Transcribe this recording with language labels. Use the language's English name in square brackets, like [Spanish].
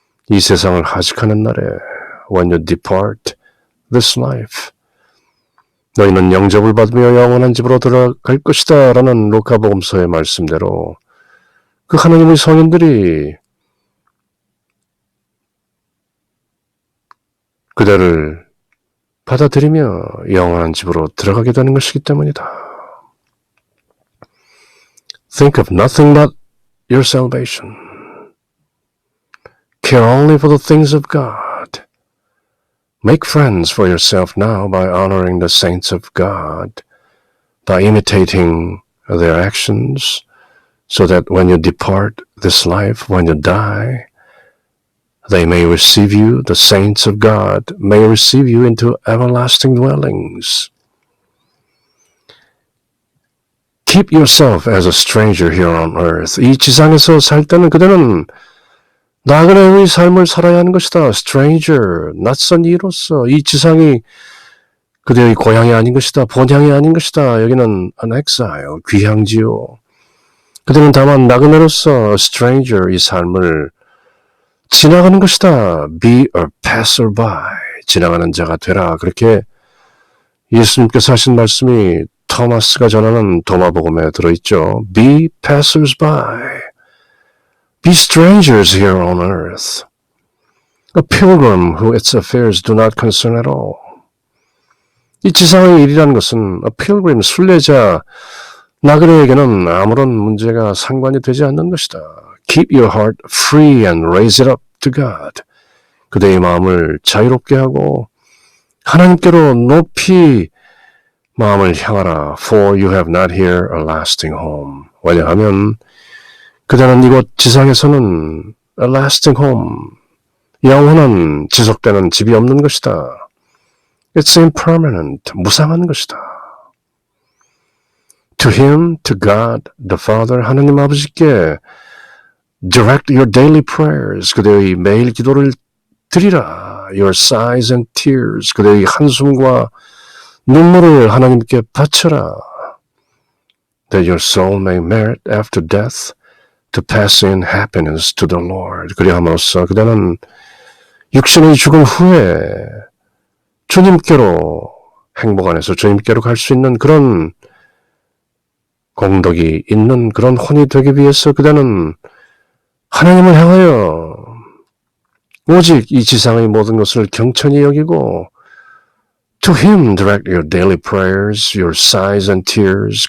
[Korean] 이 세상을 하직하는 날에 [English] when you depart this life [Korean] 너희는 영접을 받으며 영원한 집으로 들어갈 것이다 라는 루카복음서의 말씀대로 그 하나님의 성인들이 그대를 받아들이며 영원한 집으로 들어가게 되는 것이기 때문이다. [English] Think of nothing but your salvation. Care only for the things of God. Make friends for yourself now by honoring the saints of God, by imitating their actions, so that when you depart this life, when you die, they may receive you, the saints of God may receive you into everlasting dwellings. Keep yourself as a stranger here on earth. [Korean] 이 지상에서 살 때는 그대는 나그네의 삶을 살아야 하는 것이다. Stranger, 낯선 이로서 이 지상이 그대의 고향이 아닌 것이다. 본향이 아닌 것이다. 여기는 [English] an exile, [Korean] 귀향지요. 그대는 다만 나그네로서 stranger, 이 삶을 지나가는 것이다. [English] Be a passerby, [Korean] 지나가는 자가 되라. 그렇게 예수님께서 하신 말씀이 토마스가 전하는 도마복음에 들어있죠. [English] Be passersby. Be strangers here on earth. A pilgrim who its affairs do not concern at all. [Korean] 이 지상의 일이라는 것은 [English] a pilgrim, [Korean] 순례자, 나그네에게는 아무런 문제가 상관이 되지 않는 것이다. [English] Keep your heart free and raise it up to God. [Korean] 그대의 마음을 자유롭게 하고 하나님께로 높이 마음을 향하라. [English] For you have not here a lasting home. [Korean] 왜냐하면 그대는 이곳 지상에서는 [English] a lasting home, [Korean] 영원한 지속되는 집이 없는 것이다. [English] It's impermanent, [Korean] 무상한 것이다. [English] To him, to God, the Father, [Korean] 하나님 아버지께 [English] direct your daily prayers, [Korean] 그대의 매일 기도를 드리라. [English] Your sighs and tears, [Korean] 그대의 한숨과 눈물을 하나님께 바쳐라. [English] That your soul may merit after death to pass in happiness to the Lord. [Korean] 그리함으로써 그대는 육신의 죽음 후에 주님께로 행복 안에서 주님께로 갈 수 있는 그런 공덕이 있는 그런 혼이 되기 위해서 그대는 하나님을 향하여 오직 이 지상의 모든 것을 경천히 여기고 [English] To him direct your daily prayers, your sighs and tears.